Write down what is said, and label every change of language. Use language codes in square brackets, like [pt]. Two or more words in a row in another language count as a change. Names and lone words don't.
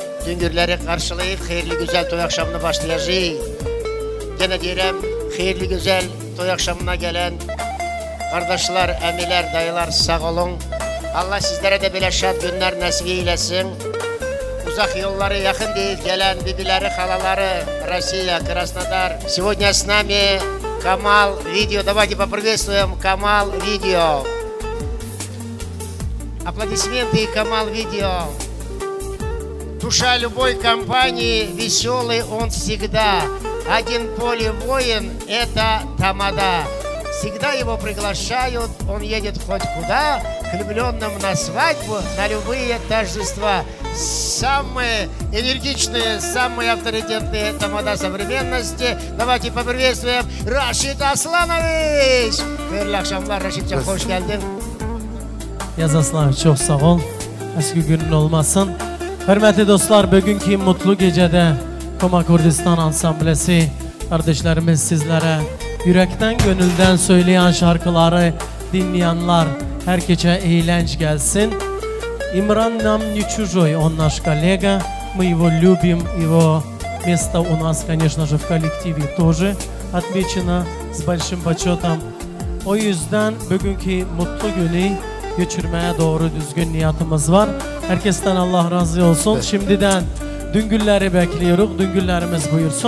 [tr] Dün günleri karşılayıp hayırlı güzel toy akşamını başlayacağız. Gene diyelim hayırlı güzel toy akşamına gelen kardeşler, emiler, dayılar sağ olun. Allah sizlere de böyle şad günler nasip eylesin. Uzak yolları yakın değil gelen bibileri, halaları, [ru] Россия, Краснодар. Сегодня с нами Камал Видео. Давайте поприветствуем Камал Видео. Аплодисменты Камал Видео. Душа любой компании, веселый он всегда. Один поле воин – это тамада. Всегда его приглашают, он едет хоть куда, к влюбленным на свадьбу, на любые торжества. Самые энергичные, самые авторитетные тамада современности. Давайте поприветствуем Raşid Aslanoviç. [tr] Hayırlı akşamlar Raşid'cim, hoş geldin. Yaz Aslanoviç, çok sağ ol. Eski günün olmasın. Hürmetli dostlar, bugünkü mutlu gecede Koma Kurdistan Ansamblesi kardeşlerimiz sizlere yürekten gönülden söyleyen şarkıları dinleyenler herkese eğlence gelsin. [ru] Имран нам не чужой, он наш коллега, мы его любим, его место у нас, конечно же, в коллективе тоже отмечено с большим почетом. [tr] O yüzden bugünkü mutlu günü geçirmeye doğru düzgün niyetimiz var. Herkesten Allah razı olsun. Şimdiden düngülleri bekliyoruz, düngüllerimiz buyursun.